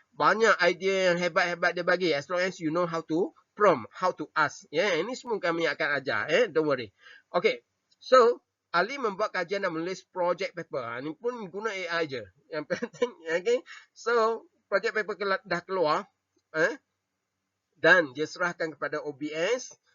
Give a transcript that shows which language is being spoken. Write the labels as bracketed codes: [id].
[ms] Banyak idea yang hebat-hebat dia bagi. [en] As long as you know how to prompt, how to ask. [ms] Ini semua kami akan ajar. [en] Don't worry. Okay. So, [ms] Ali membuat kajian dan menulis project paper. Ni pun guna AI je. Yang penting. Okay. So, project paper dah keluar. Dan dia serahkan kepada OBS.